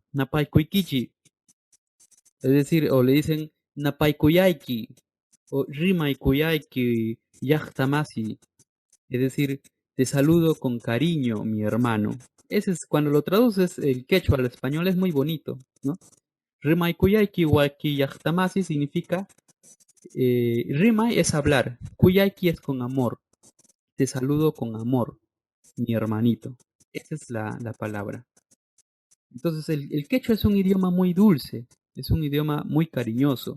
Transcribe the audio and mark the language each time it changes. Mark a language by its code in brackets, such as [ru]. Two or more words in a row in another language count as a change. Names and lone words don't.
[qu] Napaykuikichi. [es] Es decir, o le dicen Napaykuyaiki, o [qu] Rimaykuyayki, Yachtamasi. [es] Es decir, te saludo con cariño, mi hermano. Ese es cuando lo traduces el quechua al español es muy bonito, ¿no? [qu] Rimaykuyayki waki yachtamasi [es] significa Rimay es hablar, Kuyayki es con amor. Te saludo con amor, mi hermanito. Esa es la palabra. Entonces el quechua es un idioma muy dulce, es un idioma muy cariñoso.